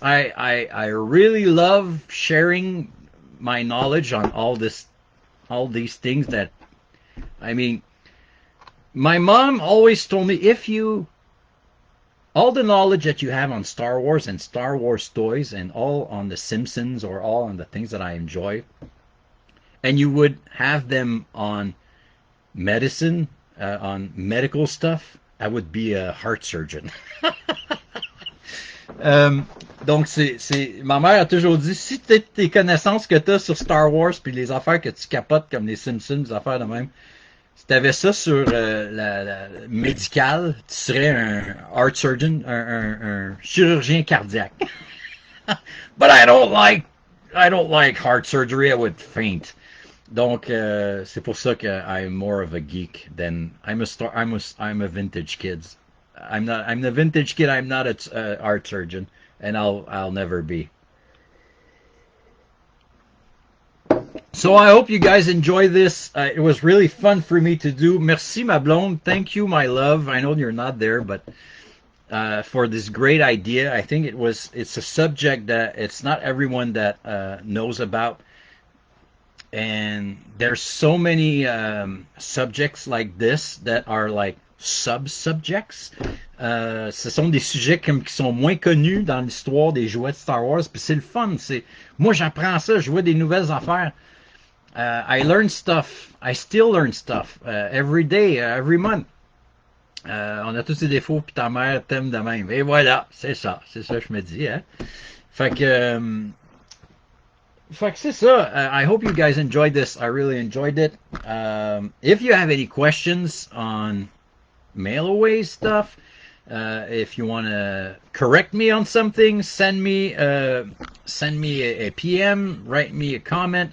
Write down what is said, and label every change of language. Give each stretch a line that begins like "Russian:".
English: I really love sharing my knowledge on all these things that, I mean, my mom always told me, all the knowledge that you have on Star Wars and Star Wars toys and all on The Simpsons or all on the things that I enjoy, and you would have them on medicine, on medical stuff, I would be a heart surgeon.
French: Donc, ma mère a toujours dit, si tes connaissances que tu as sur Star Wars puis les affaires que tu capotes comme les Simpsons, les affaires de même, si tu avais ça sur la médical, tu serais un
English: heart surgeon,
French: un chirurgien cardiaque.
English: But I don't like heart surgery. I would faint.
French: Donc c'est pour ça que
English: I'm more of a geek than I'm a vintage kid. I'm the vintage kid. I'm not a heart surgeon, and I'll never be. So I hope you guys enjoy this. It was really fun for me to do.
French: Merci, ma blonde.
English: Thank you, my love. I know you're not there, but for this great idea. I think it's a subject that it's not everyone that knows about. And there's so many subjects like this that are like sub-subjects.
French: Ce sont des sujets qui sont moins connus dans l'histoire des jouets de Star Wars. Puis c'est le fun. Moi, j'apprends ça. Je vois des nouvelles affaires.
English: I learn stuff. I still learn stuff every day, every month.
French: On a tous des défauts, puis ta mère t'aime de même. Et voilà, c'est ça que je me dis. Hein? Fait que Fait que c'est ça.
English: I hope you guys enjoyed this. I really enjoyed it. If you have any questions on mail away stuff, if you want to correct me on something, send me a PM, write me a comment.